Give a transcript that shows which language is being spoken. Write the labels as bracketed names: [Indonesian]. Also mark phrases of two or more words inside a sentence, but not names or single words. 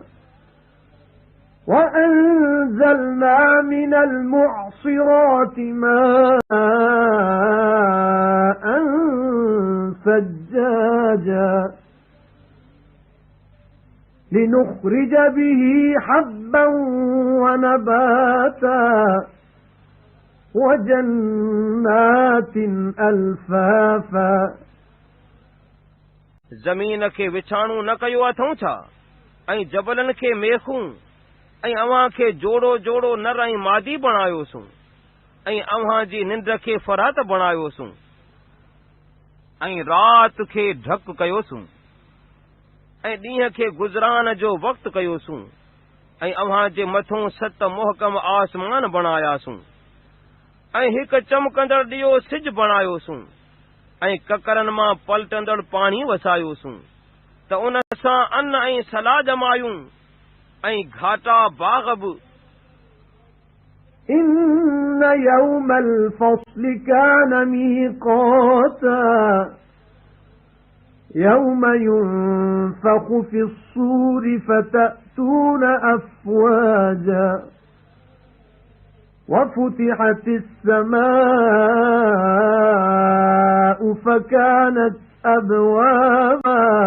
[Arabic] وَأَنزَلْنَا مِنَ الْمُعْصِرَاتِ مَاءً ثَجَّاجًا لِنُخْرِجَ بِهِ حَبًّا وَنَبَاتًا وَجَنَّاتٍ أَلْفَافًا. [Sindhi] ज़मीन खे विछाणू न कयो अथऊं छा, ऐं जबलनि खे मेखूं, ऐं अव्हां खे जोड़ो जोड़ो नर ऐं मादी बणायोसूं, ऐं अव्हां जी निंड खे फरात बणायोसूं, ऐं रात खे ढक कयोसूं, ऐं ॾींहं खे गुज़रान जो वक़्तु कयोसूं, ऐं अव्हां जे मथों 7 मुहकम आसमान बणायासूं, ऐं हिकु चमकंदड़ ॾियो सिज बणायोसूं, ऐं ककरनि मां पलटंदड़ पाणी वसायोसूं, त उन सां अन्न ऐं सलाह जमायूं, ऐं घाटा बाग़ बि। [Arabic] إِنَّ يَوْمَ الْفَصْلِ كَانَ مِيقَاتًا يَوْمَ يُنفَخُ فِي الصُّورِ فَتَأْتُونَ أَفْوَاجًا وَفُتِحَتِ السَّمَاءُ فَكَانَتْ أَبْوَابًا